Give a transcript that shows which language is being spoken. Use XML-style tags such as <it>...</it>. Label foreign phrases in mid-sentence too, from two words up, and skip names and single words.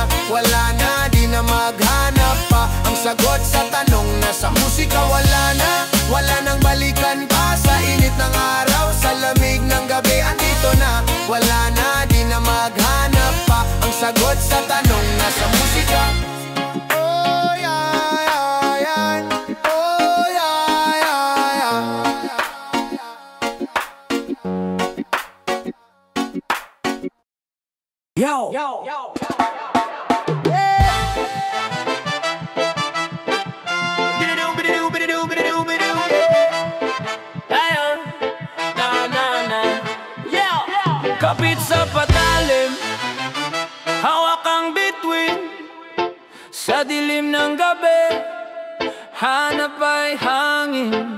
<tl>Wala na, di na maghanap pa ang sagot sa tanong na sa musika. Wala nang balikan pa, sa init ng araw, sa lamig ng gabi, andito na. Wala na, di na maghanap pa ang sagot sa tanong na sa musika.</tl> <en>Oh yeah, yeah, yeah. Oh yeah, yeah, yeah. Yo, yo, yo.</en> <tl>Kapit sa patalim, hawak ang bituin, sa dilim ng gabi, hanap ay hangin.</tl>